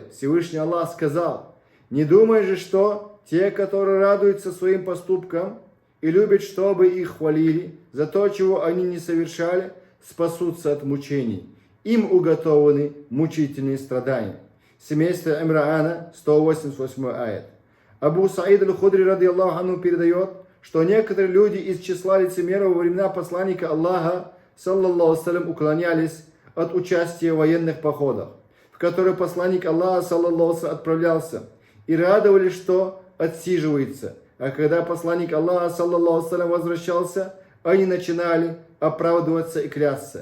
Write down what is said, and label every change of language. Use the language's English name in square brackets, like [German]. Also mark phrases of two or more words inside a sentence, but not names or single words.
[Russian] Всевышний Аллах сказал, не думай же, что те, которые радуются своим поступкам и любят, чтобы их хвалили за то, чего они не совершали, спасутся от мучений. Им уготованы мучительные страдания. Семейство Имраана, 188 аят. Абу Саид аль-Худри, [Arabic] رضي الله عنه, [Russian] передает, что некоторые люди из числа лицемеров во времена посланника Аллаха, [Arabic] صلى الله سلام, [Russian] уклонялись от участия в военных походах, в которые посланник Аллаха, [Arabic] صلى الله سلام, [Russian] отправлялся, и радовались, что отсиживается. А когда посланник Аллаха, [Arabic] صلى الله سلام, [Russian] возвращался, они начинали оправдываться и клясться.